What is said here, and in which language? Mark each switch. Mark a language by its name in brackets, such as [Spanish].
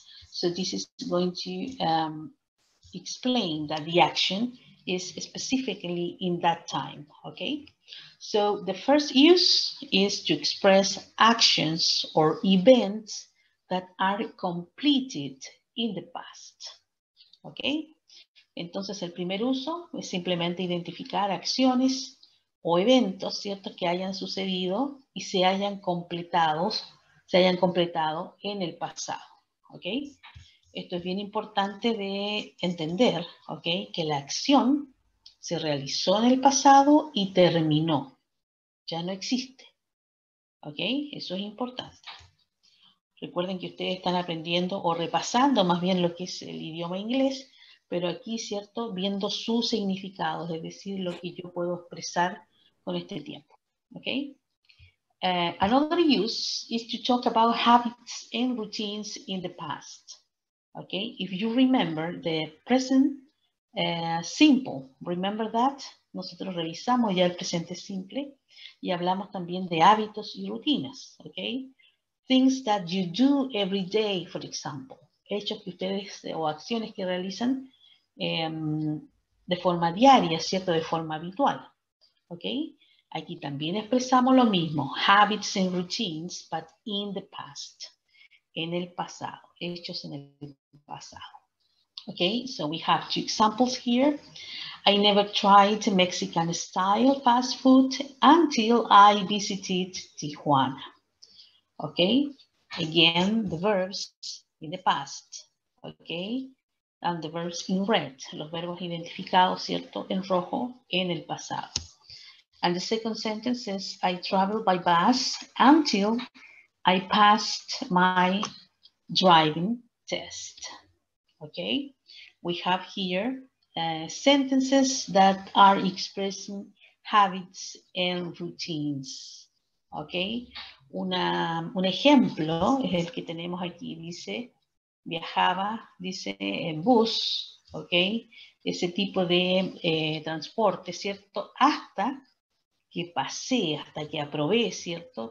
[English] So this is going to explain that the action is specifically in that time, okay? So the first use is to express actions or events that are completed in the past, okay? [Spanish] Entonces, el primer uso es simplemente identificar acciones o eventos, ¿cierto?, que hayan sucedido y se hayan completado en el pasado, ¿ok? Esto es bien importante de entender, ¿ok?, que la acción se realizó en el pasado y terminó, ya no existe, ¿ok? Eso es importante. Recuerden que ustedes están aprendiendo o repasando más bien lo que es el idioma inglés, pero aquí, ¿cierto?, viendo sus significados, es decir, lo que yo puedo expresar con este tiempo, ¿ok? [English] Another use is to talk about habits and routines in the past, ¿ok? If you remember the present simple, remember that? [Spanish] Nosotros revisamos ya el presente simple y hablamos también de hábitos y rutinas, ¿ok? [English] Things that you do every day, for example. [Spanish] Hechos que ustedes o acciones que realizan de forma diaria, ¿cierto? De forma habitual, ¿ok? Aquí también expresamos lo mismo, [English] habits and routines, but in the past, [Spanish] en el pasado, hechos en el pasado. [English] Okay, so we have two examples here. I never tried Mexican style fast food until I visited Tijuana. Okay, again, the verbs in the past, okay, and the verbs in red, [Spanish] los verbos identificados, ¿cierto?, en rojo, en el pasado. [English] And the second sentence says, I traveled by bus until I passed my driving test. Okay, we have here sentences that are expressing habits and routines. [Spanish] Okay, un ejemplo es el que tenemos aquí, dice, viajaba, dice, en bus, ok, ese tipo de transporte, ¿cierto? Hasta que pasé, hasta que aprobé, ¿cierto?